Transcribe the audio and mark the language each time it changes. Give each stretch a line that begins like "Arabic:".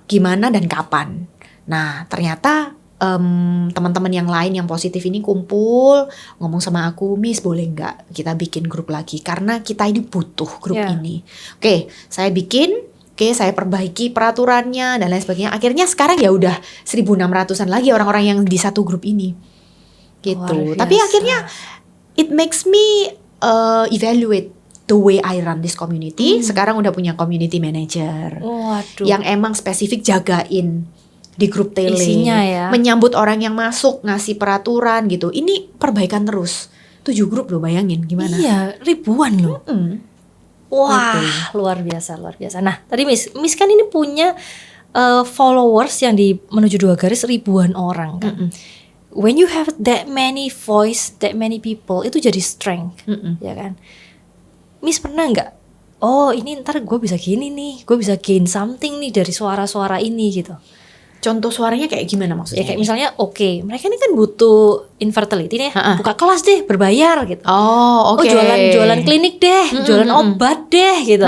Indonesian: gimana dan kapan. Nah, ternyata teman-teman yang lain yang positif ini kumpul ngomong sama aku, "Miss, boleh nggak kita bikin grup lagi? Karena kita ini butuh grup Ya. ini." Oke, saya bikin. Oke, saya perbaiki peraturannya dan lain sebagainya. Akhirnya sekarang ya udah 1.600-an lagi orang-orang yang di satu grup ini. Gitu. Luar Tapi biasa. akhirnya
English: it makes me evaluate the way I run this community.
Indonesian: Sekarang udah punya community manager Waduh. yang emang spesifik jagain di grup tele, Isinya ya. menyambut orang yang masuk, ngasih peraturan gitu. Ini perbaikan terus. 7 grup loh, bayangin gimana. Iya, ribuan loh. Wah, Gitu. luar biasa, luar biasa. Nah, tadi Miss kan ini punya followers yang di menuju 2 garis ribuan orang kan.
English: When you have that many voice, that many people,
Indonesian: itu jadi strength, ya kan? Miss pernah nggak? Oh, ini ntar gue bisa gini nih, gue bisa gain something nih dari suara-suara ini gitu. Contoh suaranya kayak gimana maksudnya? Ya kayak misalnya, oke, mereka ini kan butuh infertility nih, buka kelas deh, berbayar gitu. Oh, oke. Oh, jualan klinik deh, jualan obat deh gitu.